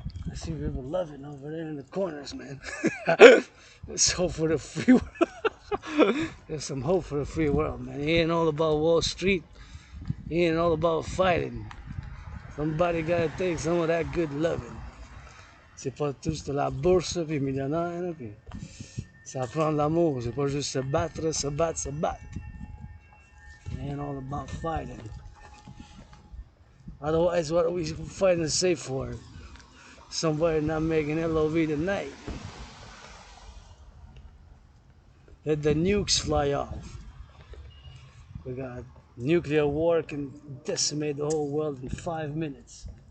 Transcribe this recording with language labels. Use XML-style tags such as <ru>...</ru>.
<en>I see people loving over there in the corners, man. There's hope for the free world. There's some hope for the free world, man. It ain't all about Wall Street. It ain't all about fighting. Somebody gotta take some of that good loving.</en> <fr>C'est pas tous de la bourse puis millionnaire, puis ça prend de l'amour. C'est pas juste se battre, se battre, se battre.</fr> <en>It ain't all about fighting. Otherwise, what are we fighting to say for? Somebody not making LOV tonight. let the nukes fly off. We got nuclear war can decimate the whole world in 5 minutes.</en>